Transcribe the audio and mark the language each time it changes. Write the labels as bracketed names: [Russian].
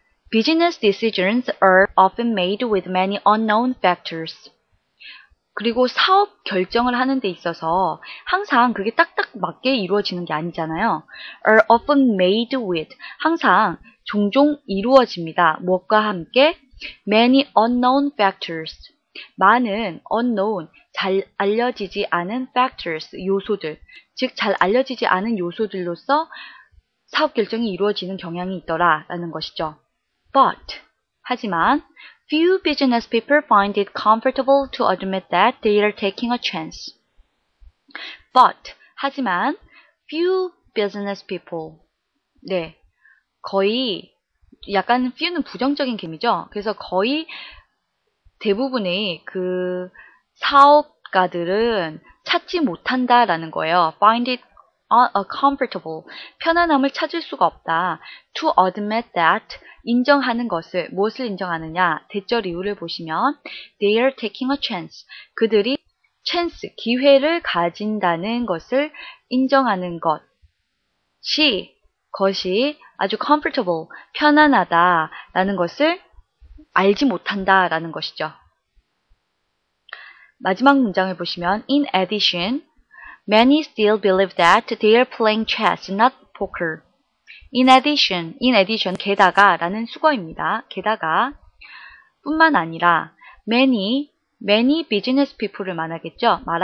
[English] Business decisions are often made with many unknown factors. [Korean] 그리고 사업 결정을 하는 데 있어서 항상 그게 딱딱 맞게 이루어지는 게 아니잖아요. [English] are often made with, [Korean] 항상 종종 이루어집니다. 무엇과 함께? [English] many unknown factors. [Korean] 많은 unknown, 잘 알려지지 않은 factors, 요소들. 즉, 잘 알려지지 않은 요소들로서 사업 결정이 이루어지는 경향이 있더라라는 것이죠. [English] But, [Korean] 하지만, [English] few business people find it comfortable to admit that they are taking a chance. But, [Korean] 하지만, [English] few business people. [Korean] 네, 거의, 약간 few는 부정적인 개념이죠. 그래서 거의 대부분의 그 사업가들은 찾지 못한다라는 거예요. [English] Find it comfortable, [Korean] 편안함을 찾을 수가 없다. [English] To admit that, [Korean] 인정하는 것을, 무엇을 인정하느냐? 대절 이유를 보시면 [English] they are taking a chance, [Korean] 그들이 chance, 기회를 가진다는 것을 인정하는 것이 아주 comfortable, 편안하다라는 것을 알지 못한다라는 것이죠. 마지막 문장을 보시면 [English] in addition, many still believe that they are playing chess, not poker. In addition, [Korean] 게다가 라는 수거입니다. 게다가 뿐만 아니라 many, [English] many business people [Korean] 을 말하겠죠.